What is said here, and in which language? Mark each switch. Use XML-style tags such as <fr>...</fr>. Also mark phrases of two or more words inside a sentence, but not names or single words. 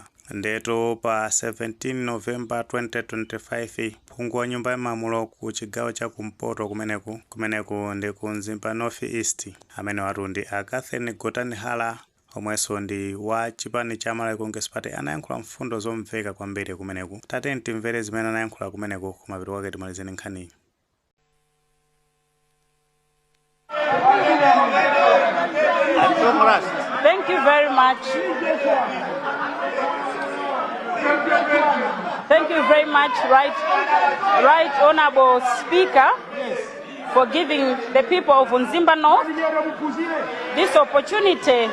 <ny>Ndeto pa 17 November 2025 phungu wa nyumba ya malamulo ku chigawo cha kumpoto kumeneku ndi ku Mzimba North East amene watu ndi Catherine Gotani Hara omwenso ndi wa chipani cha Malawi Congress Party anayankhula mfundo zomveka kwambiri kumeneku. Tateni timvere zimene anayankhula kumeneku kumapeto kwake timalizeni nkhani.</ny> <en>Thank you very much. Thank you very much, Right Honorable Speaker, for giving the people of Mzimba North this opportunity.</en>